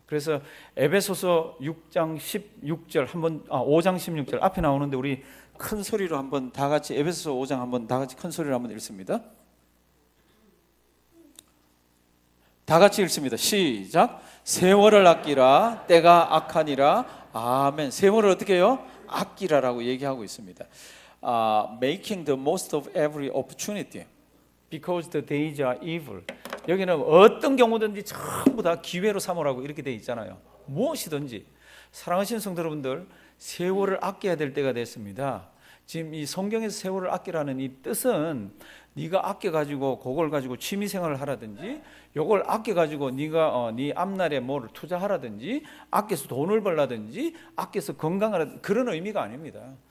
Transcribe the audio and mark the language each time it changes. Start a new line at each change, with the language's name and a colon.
Korean: 그래서 에베소서 6장 16절 5장 16절 앞에 나오는데 우리 큰 소리로 한번 다 같이 에베소서 5장 한번 다 같이 큰 소리로 한번 읽습니다. 다 같이 읽습니다. 시작. 세월을 아끼라 때가 악하니라. 아멘. 세월을 어떻게 해요? 아끼라라고 얘기하고 있습니다.
English: Making the most of every opportunity because the days are evil.
Korean: 여기는 어떤 경우든지 전부 다 기회로 삼으라고 이렇게 돼 있잖아요. 무엇이든지. 사랑하시는 성도 여러분들, 세월을 아껴야 될 때가 됐습니다. 지금 이 성경에서 세월을 아끼라는 이 뜻은 네가 아껴가지고 그걸 가지고 취미생활을 하라든지, 요걸 아껴가지고 네가 네 앞날에 뭐를 투자하라든지, 아껴서 돈을 벌라든지, 아껴서 건강하라든지 그런 의미가 아닙니다.